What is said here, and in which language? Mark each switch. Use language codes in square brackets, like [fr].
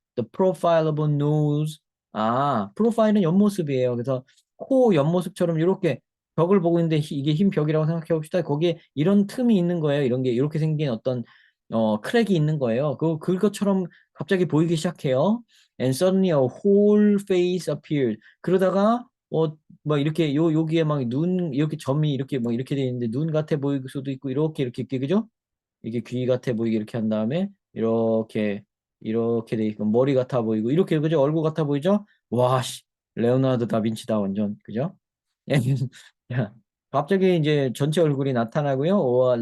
[en] The profile of a nose. [ko] 프로파일은 옆모습이에요. 그래서 코 옆모습처럼 이렇게 벽을 보고 있는데 이게 흰 벽이라고 생각해 봅시다. 거기에 이런 틈이 있는 거예요. 이런 게 이렇게 생긴 어떤 크랙이 있는 거예요. 그것처럼 갑자기 보이기 시작해요. [en] And suddenly a whole face appeared. [ko] 그러다가 막 이렇게 여기에 막 눈 이렇게 점이 이렇게 막 이렇게 돼 있는데 눈 같아 보일 수도 있고 이렇게 그죠? 이게 귀 같아 보이게 이렇게 한 다음에 이렇게 돼 있고 머리 같아 보이고 이렇게 그죠? 얼굴 같아 보이죠? 와, 씨, 레오나르도 다빈치다 완전 그죠? 야, 갑자기 이제 전체 얼굴이 나타나고요.